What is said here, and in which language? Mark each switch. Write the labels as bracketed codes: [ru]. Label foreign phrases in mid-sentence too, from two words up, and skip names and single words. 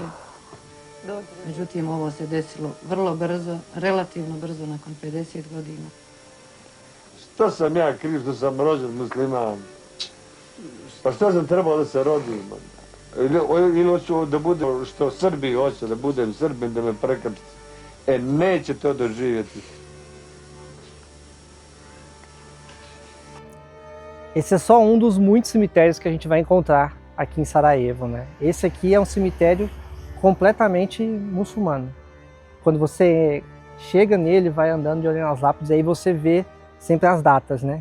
[bs] Međutim, ovo se desilo vrlo brzo, relativno brzo, nakon 50 godina. Što sam ja kriv što sam rođen musliman? Pa što sam trebao da se rodim? Ili hoću da budem što Srbi hoće, da budem Srbin, da me prekrsti. Neće to doživjeti. [pt] Esse é só um dos muitos cemitérios que a gente vai encontrar aqui em Sarajevo, né? Esse aqui é um cemitério completamente muçulmano. Quando você chega nele, vai andando de olhando as lápides, aí você vê sempre as datas, né?